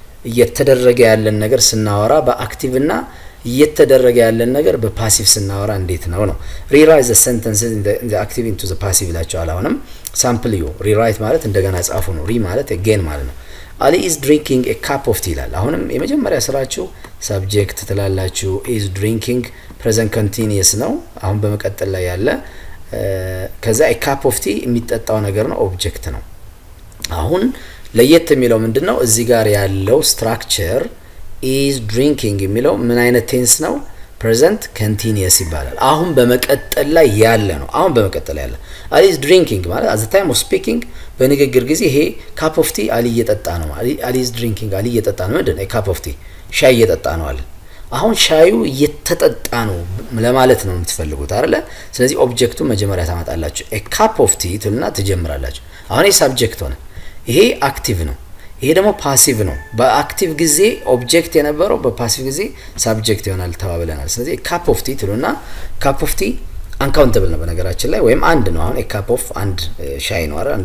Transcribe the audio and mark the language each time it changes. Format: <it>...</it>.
<am>እየተደረገ ያለን ነገር ስናወራ በአክቲቭ እና እየተደረገ ያለን ነገር በፓሲቭ ስናወራ እንዴት ነው ነው</am> <en>rewrite the sentences in the active into the passive</en> <am>ይላችኋል። አሁንም sample you rewrite ማለት እንደገና ጻፉ ነው። re ማለት again ማለት ነው።</am> <en>Ali is drinking a cup of tea</en> <am>ይላል። አሁንም የመጀመሪያ ስራችሁ subject ትላላችሁ። is drinking present continuous ነው አሁን በመቀጠል ላይ ያለ። ከዛ a cup of tea የሚጠጣው ነገር ነው ኦብጀክት ነው። አሁን ለየት የሚለው ምንድነው እዚህ ጋር ያለው ስትራክቸር is drinking የሚለው ምን አይነት ቴንስ ነው? present continuous ይባላል። አሁን በመቀጠል ላይ ያለ ነው። አሁን በመቀጠል ያለ Ali is drinking ማለት</am> <en>at the time of speaking</en> <am>በንግግር ጊዜ ይሄ cup of tea Ali እየጠጣ ነው። Ali is drinking Ali እየጠጣ ነው። ምንድነው a cup of tea? ሻይ እየጠጣ ነው አለ። አሁን ሻዩ እየተጠጣ ነው ለማለት ነው የምትፈልጉት አይደለ? ስለዚህ ኦብጀክቱ መጀመሪያ ታመጣላችሁ። a cup of tea ትልና ትጀምራላችሁ። አሁን ይሄ ሳብጀክት ሆነ። ይሄ አክቲቭ ነው። ይሄ ደግሞ ፓሲቭ ነው። በአክቲቭ ጊዜ ኦብጀክት የነበረው በፓሲቭ ጊዜ ሳብጀክት ይሆናል ተባብለናል። ስለዚህ ካፕ ኦፍ ቲ ትሉና ካፕ ኦፍ ቲ አንካውንተብል ነው በነገራችን ላይ ወይም አንድ ነው። አሁን ካፕ ኦፍ አንድ ሻይ ነው አይደል?</am>